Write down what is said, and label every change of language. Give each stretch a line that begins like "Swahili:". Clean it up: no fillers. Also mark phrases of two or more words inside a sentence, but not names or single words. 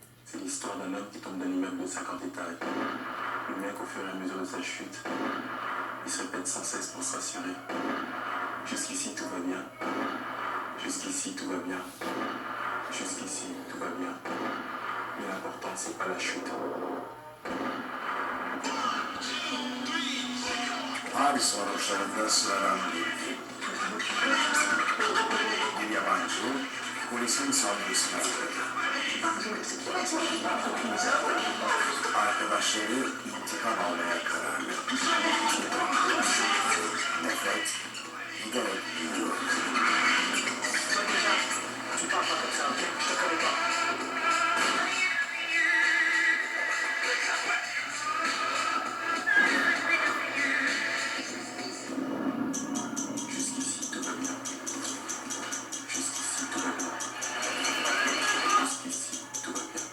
French: C'est l'histoire d'un homme qui tombe d'un immeuble de 50 étages. Le mec, au fur et à mesure de sa chute, il se répète sans cesse pour se rassurer. Jusqu'ici, tout va bien. Jusqu'ici, tout va bien. Jusqu'ici, tout va bien. Mais l'important, c'est pas la chute.
Turkish: Abi soruşlarında sıralandı. Bir yabancı polisin saldırısına uğradı. Arkadaşları intikam almaya kararlı. Nefret giderek büyüyor.
French: Jusqu'ici, tout va bien. Jusqu'ici, tout va bien. Jusqu'ici, tout va bien.